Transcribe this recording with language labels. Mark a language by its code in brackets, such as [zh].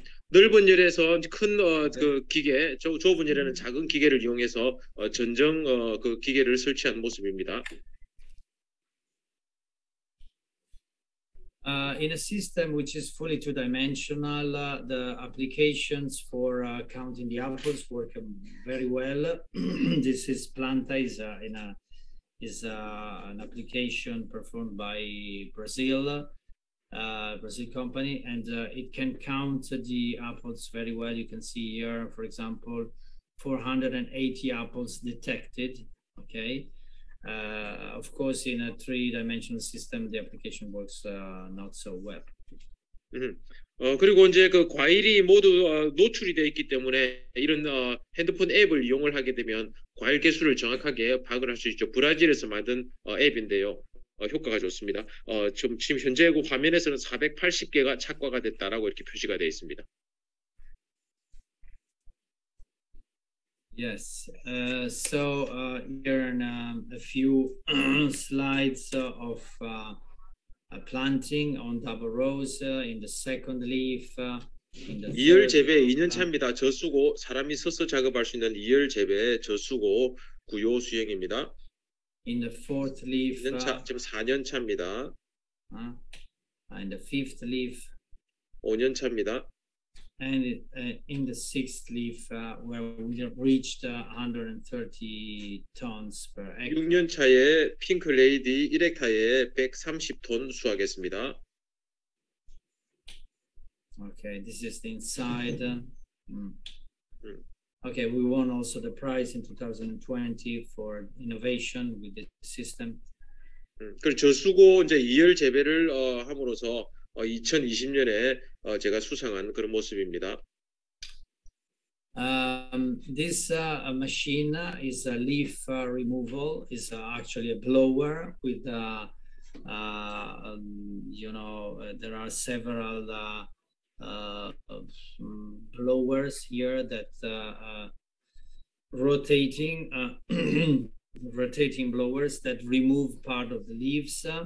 [ko] 넓은 열에서 큰 그 기계, 좁은 열에는 작은 기계를 이용해서 전정 그 기계를 설치한 모습입니다. [en] In a system which is fully two-dimensional, the applications for counting the apples work very well. This is Planta, is an application performed by Brazil company, and it can count the apples very well. You can see here, for example, 480 apples detected. Okay. Of course, in a three-dimensional system, the application works not so well. [ko] 그리고 이제 그 과일이 모두 노출이 되어 있기 때문에 이런 핸드폰 앱을 이용을 하게 되면 과일 개수를 정확하게 파악을 할 수 있죠. 브라질에서 만든 앱인데요. 효과가 좋습니다. 지금 현재 그 화면에서는 480개가 착과가 됐다라고 이렇게 표시가 되어 있습니다. [en] Yes. So here a few slides of planting on double rows in the second leaf. In the [ko] 이열 재배 2년 차입니다. 저수고 사람이 서서 작업할 수 있는 이열 재배 저수고 구요 수행입니다. [en] In the fourth leaf. [ko] 2년 차, 지금 4년 차입니다. [en] In the fifth leaf. [ko] 5년 차입니다. [en] And in the sixth leaf, where we reached 130 tons per hectare. [ko] 6년 차에 핑크 레이디 1헥타에 130톤 수확했습니다. [en] Okay, this is the inside. Okay, we won also the prize in 2020 for innovation with the system. [ko] 그리고 저수고 이제 이열 재배를 함으로써 2020년에 제가 수상한 그런 모습입니다. [en] This machine is a leaf removal. Is actually a blower with you know, there are several blowers here that rotating blowers that remove part of the leaves.